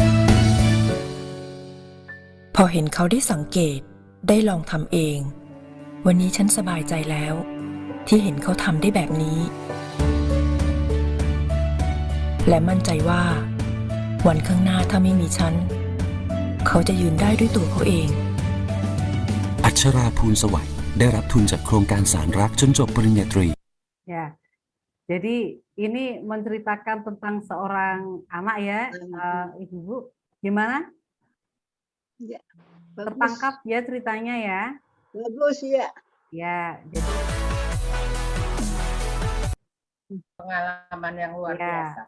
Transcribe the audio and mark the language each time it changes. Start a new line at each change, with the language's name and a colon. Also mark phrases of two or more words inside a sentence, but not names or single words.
Thai: พอเห็นเขาได้สังเกตได้ลองทำเองวันนี้ฉันสบายใจแล้ว ที่เห็นเขาทำได้แบบนี้ และมั่นใจว่า วันข้างหน้าถ้าไม่มีฉัน เขาจะยืนได้ด้วยตัวเขาเอง อัชราภูลสวัสดิ์ได้รับทุนจากโครงการสารรักจนจบปริญญาตรี
Indonesian: Ya, jadi ini menceritakan tentang seorang anak ya, Ibu-ibu. Gimana? Ya, Tertangkap ya ceritanya ya? Bagus ya. Ya, jadi Pengalaman yang luar biasa.